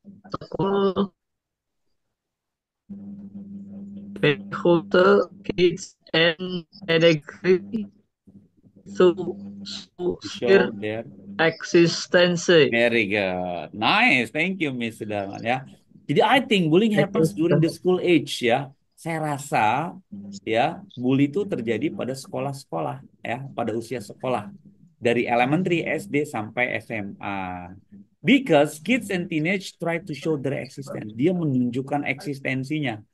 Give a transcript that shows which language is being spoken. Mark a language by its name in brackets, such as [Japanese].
[English] school faculty kids and agree to to share show their existence. very good. Nice. Thank you, Miss Sudarman ya. [Indonesian] Jadi [English] I think bullying happens during the school age ya. [Indonesian] Saya rasa ya, bully itu terjadi pada sekolah-sekolah ya, pada usia sekolah dari elementary SD sampai SMA. [English] Because kids and teenage try to show their existence. [Indonesian] Dia menunjukkan eksistensinya.